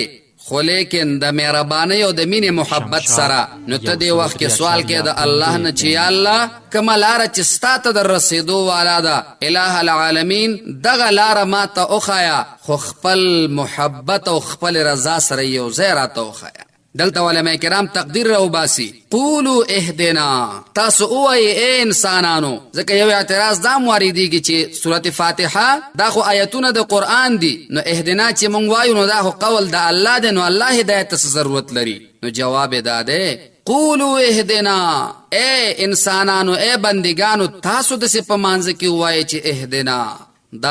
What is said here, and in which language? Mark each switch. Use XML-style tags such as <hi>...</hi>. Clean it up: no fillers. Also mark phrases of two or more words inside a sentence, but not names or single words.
<ps>خو لیکن د مهربانۍ او د مینې محبت سره نو ته دې وخت کې سوال کې د الله نه چې یا الله کومه لاره چې ستا ته در رسېدو والا ده اله العالمین دغه لاره ما ته وښایه خو خپل محبت او خپل رضا سره یو ځای راته وښایه دلته علماء کرام تقدیر رو باسی</ps> <ar>قولو اهدنا</ar> <ps>تاسو اوئی اے انسانانو ځکه یو اعتراض دا مواردیږي چې سورۃ فاتحه دا خو آیتونه د قران دي نو اهدنا چې مونږ وایو نو دا خو قول د الله دی نو الله هدایت ته ضرورت لري نو جواب دا دی</ps> <ar>قولو اهدنا</ar> <ps>اے انسانانو اے بندگانو تاسو د څه په مانځ کې وایي چې اهدنا دا</ps>